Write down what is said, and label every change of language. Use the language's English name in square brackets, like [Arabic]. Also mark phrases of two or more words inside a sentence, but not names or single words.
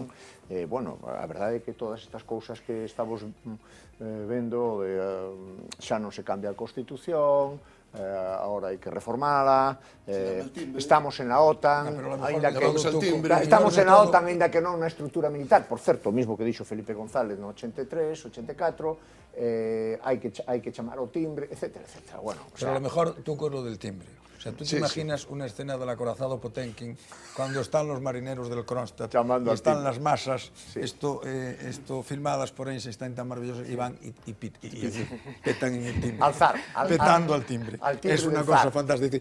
[Galician] Bueno, a verdade é que todas estas cousas que estamos vendo, xa non se cambia a Constitución, ahora hai que reformala, [Spanish] estamos en la OTAN, estamos en la OTAN, [Galician] ainda que non na estrutura militar, por certo, o mismo que dixo Felipe González no 83, 84, hai que chamar o timbre, etcétera, etcétera. Bueno, [Spanish] pero a lo mejor tú con lo del timbre. O sea, tú te imaginas una escena del acorazado Potemkin cuando están los marineros del Kronstadt y están las masas, esto filmadas por Einstein tan maravilloso, y van y petan en el timbre. Petando al timbre. Es una cosa fantástica.